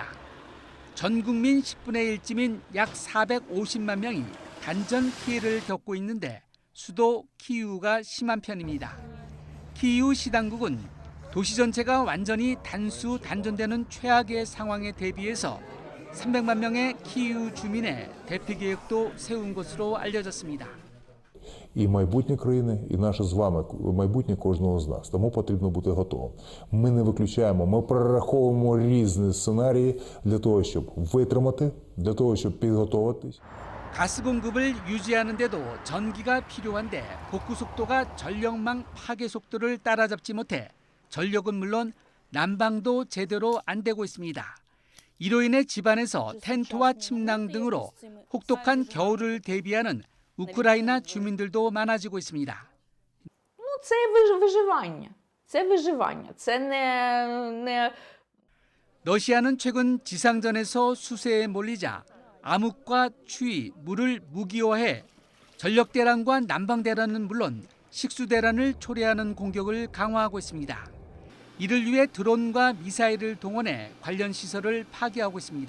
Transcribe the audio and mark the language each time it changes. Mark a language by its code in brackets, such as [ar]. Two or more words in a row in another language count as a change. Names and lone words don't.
[ko] 전 국민 10분의 1쯤인 약 450만 명이 단전 피해를 겪고 있는데 수도 키이우가 심한 편입니다. 키이우 시당국은 도시 전체가 완전히 단전되는 최악의 상황에 대비해서 300만 명의 키이우 주민의 대피 계획도 세운 것으로 알려졌습니다. [uk] І майбутнє країни, і наше з вами майбутнє кожного з нас. Тому потрібно бути готовим. Ми не виключаємо, ми прораховуємо різні сценарії для того, щоб витримати, для того, щоб підготуватись. [ko] 가스 공급을 유지하는 데도 전기가 필요한데 복구 속도가 전력망 파괴 속도를 따라잡지 못해 전력은 물론 난방도 제대로 안 되고 있습니다. 이로 인해 집안에서 텐트와 침낭 등으로 혹독한 겨울을 대비하는 우크라이나 주민들도 많아지고 있습니다. [uk] Це виживання. Це виживання. Це не [ko] 러시아는 최근 지상전에서 수세에 몰리자 암흑과 추위, 물을 무기화해 전력대란과 난방대란은 물론 식수대란을 초래하는 공격을 강화하고 있습니다. 이를 위해 드론과 미사일을 동원해 관련 시설을 파괴하고 있습니다.